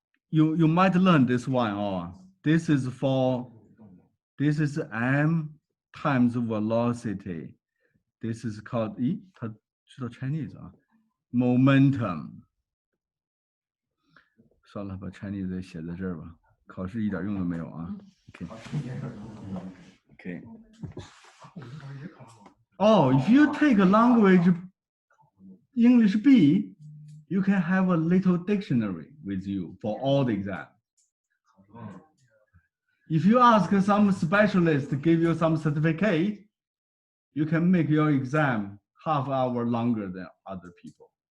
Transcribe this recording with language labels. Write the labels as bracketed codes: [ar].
[en] You might learn this one. This is m times velocity. This is called [zh] 它知道 [en] Chinese momentum. [zh] 算了，把 Chinese 写在这儿吧，考试一点用都没有啊。 [en] Okay. Oh, if you take a language English B, you can have a little dictionary with you for all the exams. If you ask some specialist to give you some certificate, you can make your exam half hour longer than other people.